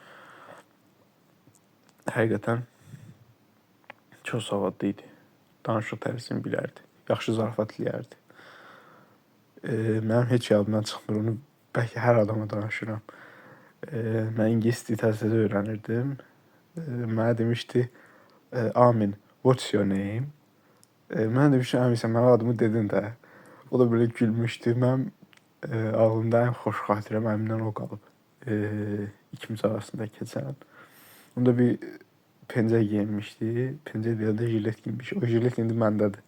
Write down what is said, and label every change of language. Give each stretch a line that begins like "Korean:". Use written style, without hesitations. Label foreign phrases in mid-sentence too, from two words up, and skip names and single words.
Azerbaijani: Həqiqətən çox savadlı idi. Danışıq tərzini bilərdi. Yaxşı zarafat eləyərdi. Mənim heç yadımdan çıxmır, onu bəlkə hər adama danışıram. Mən ingilis dili təzə öyrənirdim. Mənə demişdi, Amin,
English: what's your name?
Azerbaijani: Mənə demişdim, əmi, sən mənim adımı dedin də. O da belə gülmüşdü. Mənim ağlımda ən xoş xatirəm əmimdən o qalıb. İkimiz arasında keçən. Onda bir pencək geyinmişdi. Pencək deyəndə jilet giyinmiş. O jilet indi məndədir.